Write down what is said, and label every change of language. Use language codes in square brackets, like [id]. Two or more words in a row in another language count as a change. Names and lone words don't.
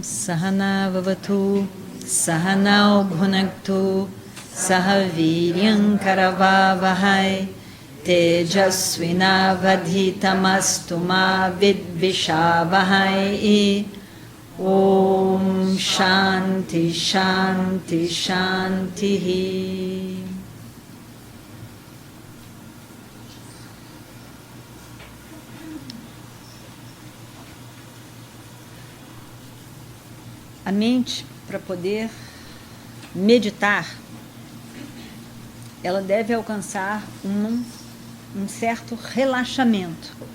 [sa] सह नाववतु, सह नौ भुनक्तु, सह वीर्यं करवावहै, तेजस्वि नावधीतमस्तु मा विद्विषावहै. ॐ शान्ति शान्ति शान्ति. [pt] A mente, para poder meditar, ela deve alcançar um certo relaxamento.